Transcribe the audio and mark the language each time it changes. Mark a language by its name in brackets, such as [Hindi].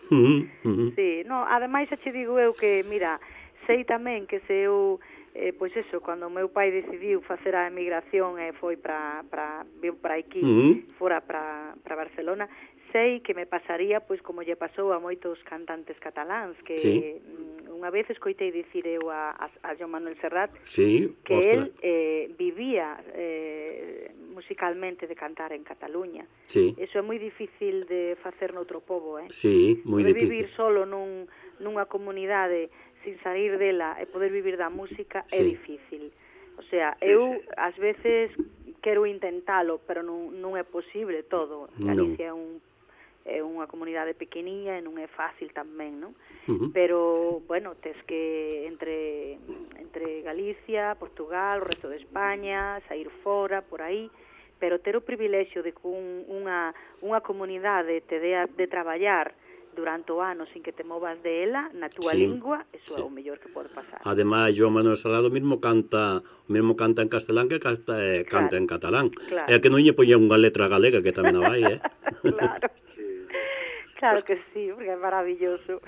[Galician] Sí, no, ademais, te digo eu que, mira, sei tamén que se eu, pois eso, cando meu pai decidiu facer a emigración e foi para aquí, fora para Barcelona, sei que me pasaría, pois como lle pasou a moitos cantantes cataláns, que sí, unha vez escoitei dicir eu a Joan Manuel Serrat, sí, que ostra, [Spanish] él vivía musicalmente de cantar en Cataluña. [Galician] Sí. Eso é moi difícil de facer noutro povo, eh? Sí, moi difícil. Vivir solo nunha comunidade sin sair dela e poder vivir da música, sí, é difícil. O sea, eu ás veces quero intentalo, pero non é posible todo. Galicia no, é unha comunidade pequeniña e non é fácil tamén, non? Uh-huh. Pero, bueno, tes que entre Galicia, Portugal, o resto de España, sair fora, por aí, pero ter o privilexio de que unha comunidade te dea de traballar durante o ano sin que te movas de ela, na túa sí, lingua, eso é o mellor que pode pasar. Ademais, Joan Manuel Serrat mesmo canta en castelán que canta claro, en catalán. Claro. É que non lle poñe unha letra galega que tamén a vai, eh? Claro. [Spanish] Claro que sí, porque es maravilloso.